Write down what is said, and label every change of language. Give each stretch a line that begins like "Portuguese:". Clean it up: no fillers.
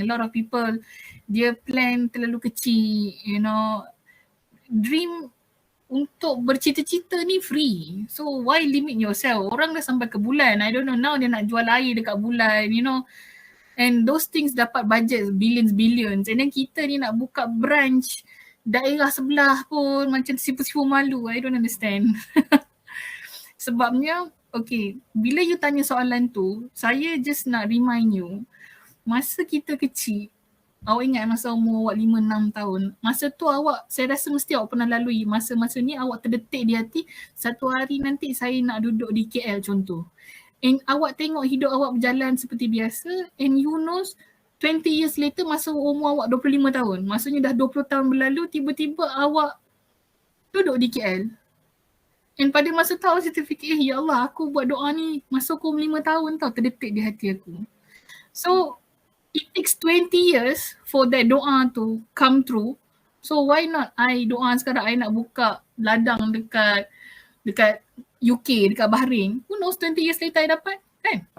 English: A lot of people, dia plan
Malay: terlalu kecil,
English: you know.
Malay: Dream untuk bercita-cita ni free.
English: So why limit yourself?
Malay: Orang dah sampai ke bulan.
English: I don't know, now
Malay: dia nak jual air dekat bulan,
English: you know. And those things
Malay: dapat budget billions. And then kita ni nak buka branch daerah sebelah pun macam sipu-sipu malu.
English: I don't understand.
Malay: Sebabnya, okay, bila you tanya soalan tu, saya just nak
English: remind you,
Malay: masa kita kecil, Awak ingat masa umur awak 5-6 tahun, masa tu awak, saya rasa mesti awak pernah lalui masa-masa ni, awak terdetik di hati, satu hari nanti saya nak duduk di KL contoh. And awak tengok hidup awak berjalan seperti biasa,
English: and you know 20 years later
Malay: masa umur awak 25 tahun, maksudnya dah 20 tahun berlalu, tiba-tiba awak duduk di KL. And pada masa tu awak terfikir, ya Allah, aku buat doa ni masa aku umur 5 tahun tau, terdetik di hati aku.
English: So it takes 20 years for that doa to come true. So why not I
Malay: doa sekarang, I nak buka ladang dekat UK, dekat Bahrain.
English: Who knows 20 years later I
Malay: dapat, kan?